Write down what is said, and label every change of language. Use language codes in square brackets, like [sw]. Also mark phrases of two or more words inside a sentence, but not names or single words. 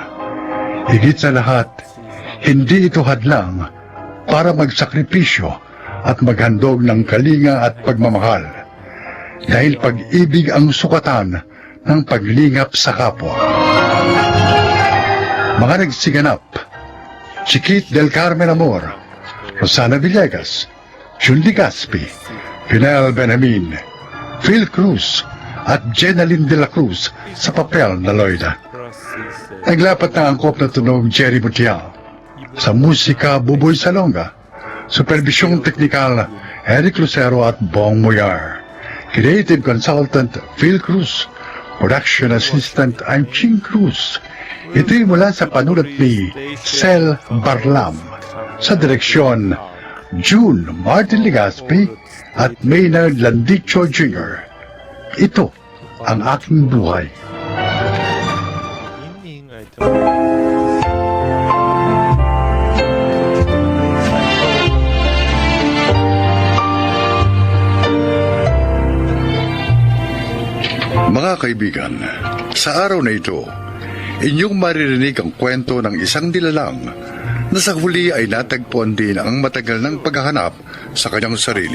[tl] Higit sa lahat, hindi ito hadlang para magsakripisyo at maghandog ng kalinga at pagmamahal. Dahil pag-ibig ang sukatan ng paglingap sa kapwa. Mga nagsiganap, Chiquit del Carmen Amor, Rosana Villegas, Julie Gaspi, Pinel Benjamin, Phil Cruz, at Jenaline de la Cruz sa papel na Loida. Naglapat ng angkop na tunog Jerry Butial. Sa musika, Buboy Salonga. Supervisyong teknikal, Eric Lucero at Bong Muyar. [en] Creative consultant, Phil Cruz. Production assistant, I'm Ching Cruz. [tl] Ito'y mula sa panulat ni Sel Barlam. Sa direksyon, June Martin Legaspi at Maynard Landicho Jr. Ito ang aking buhay. Mga kaibigan, sa araw na ito, inyong maririnig ang kwento ng isang nilalang na sa huli ay natagpuan din ang matagal ng paghahanap sa kanyang sarili.